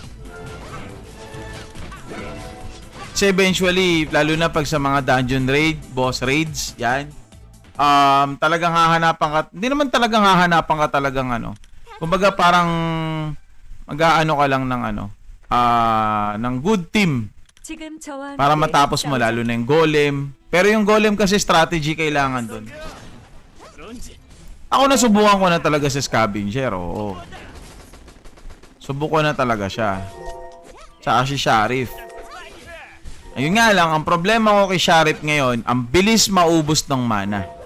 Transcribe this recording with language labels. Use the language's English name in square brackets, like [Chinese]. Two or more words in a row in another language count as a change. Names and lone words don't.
[Filipino] Kasi eventually, lalo na pag sa mga [English] dungeon raid, boss raids, [Filipino] yan. Talagang hahanapan ka, hindi naman talagang hahanapan ka talagang ano. Kumbaga parang mag-aano ka lang ng ano. [English] ng good team [Korean] 지금 저와 [Filipino] para [Korean] 함께 [Filipino] matapos mo, lalo na yung golem. Pero yung golem kasi strategy kailangan dun. Ako nasubukan ko na talaga sa scavenger, oo. Subukan na talaga siya. Tsaka si Sharif. Ayun nga lang, ang problema ko kay Sharif ngayon, ang bilis maubos ng mana.